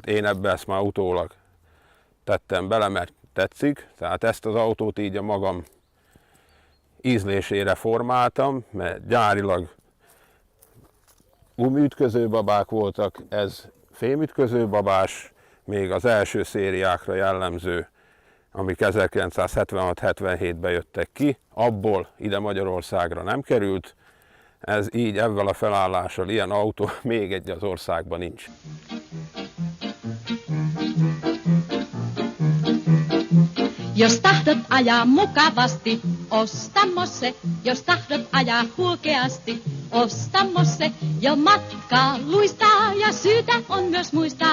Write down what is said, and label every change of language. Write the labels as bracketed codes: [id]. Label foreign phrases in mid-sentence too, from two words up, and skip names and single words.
[hu] Én ebbe ezt már utólag tettem bele, mert tetszik, tehát ezt az autót így a magam ízlésére formáltam, mert gyárilag gumiütközőbabák voltak, ez fémütközőbabás, még az első szériákra jellemző, amik 1976-77-ben jöttek ki, abból ide Magyarországra nem került, ez így ezzel a felállással, ilyen autó még egy az országban nincs. [fi] Jos tahdot ajaa mukavasti, osta Mosse. Jos tahdot ajaa huokeasti, osta Mosse. Jo matkaa luistaa ja syytä on myös muistaa.